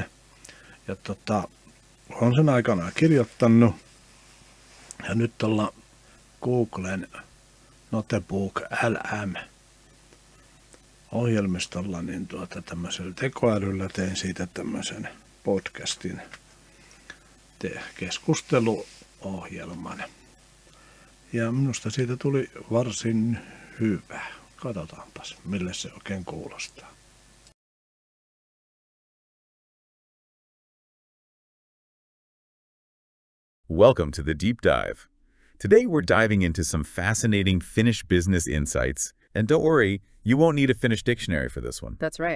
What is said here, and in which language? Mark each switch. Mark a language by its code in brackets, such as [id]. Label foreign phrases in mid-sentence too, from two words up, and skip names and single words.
[fi] Ja olen sen aikanaan kirjoittanut, ja nyt tuolla Googlen NotebookLM ohjelmistolla, niin tämmöisellä tekoälyllä tein siitä tämmöisen podcastin keskusteluohjelman. Ja minusta siitä tuli varsin hyvä. Katsotaanpas, mille se oikein kuulostaa. [en] Welcome to the Deep Dive. Today we're diving into some fascinating Finnish business insights. And don't worry, you won't need a Finnish dictionary for this one. That's right.